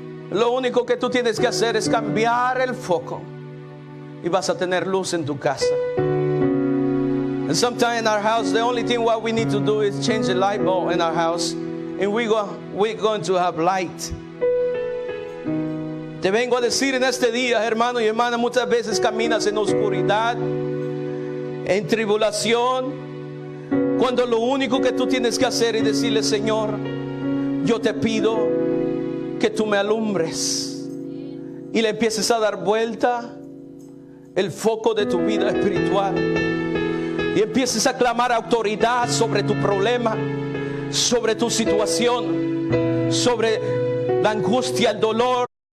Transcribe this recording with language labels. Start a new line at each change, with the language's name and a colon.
Spanish: Lo único que tú tienes que hacer es cambiar el foco y vas a tener luz en tu casa.
English: And sometimes in our house, the only thing what we need to do is change the light bulb in our house, and we're going to have light.
Spanish: Te vengo a decir en este día, hermano y hermana, muchas veces caminas en oscuridad, en tribulación, cuando lo único que tú tienes que hacer es decirle, Señor, yo te pido que tú me alumbres, y le empieces a dar vuelta el foco de tu vida espiritual, y empieces a clamar autoridad sobre tu problema, sobre tu situación, sobre la angustia, el dolor.